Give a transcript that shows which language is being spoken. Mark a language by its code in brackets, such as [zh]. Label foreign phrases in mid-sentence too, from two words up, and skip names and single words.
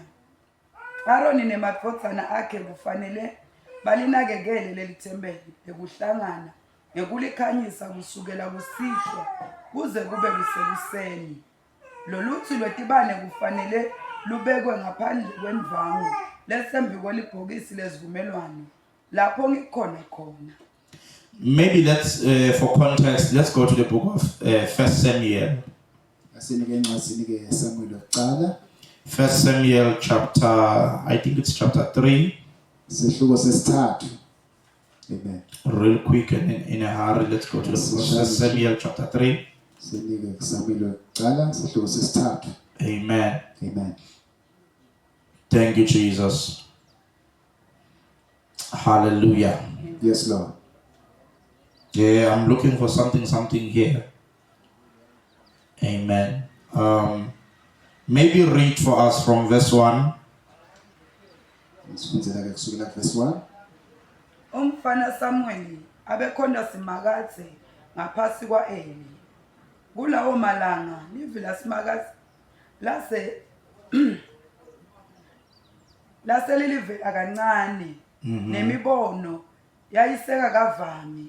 [ss] Aroni nemadvodzana akhe kufanele balinakekele lelithembele lekuhlangana ngekulikhanyisa kusukela kusihlwa kuze kube kusekuseni. Lolutsi lwetibane kufanele lubekwe ngaphandle kwendvangu lesembi kwelibhokisi lezivumelwano lapho ngikhona khona. [en] Maybe let's, for context, let's go to the book of 1 Samuel. 1 Samuel chapter, I think it's chapter 3. Amen. Real quick and in a hurry, let's go to the book of 1 Samuel chapter 3. Amen. Amen. Thank you, Jesus. Hallelujah. Yes, Lord. Yeah, I'm looking for something here. Amen. Maybe read for us from verse 1. [ss] Umfana Samueli abekhonda simakathe ngaphasi kwa Eli. Kulawo malanga livila simakathe lase lilivela kancane nemibono yayiseka kavami.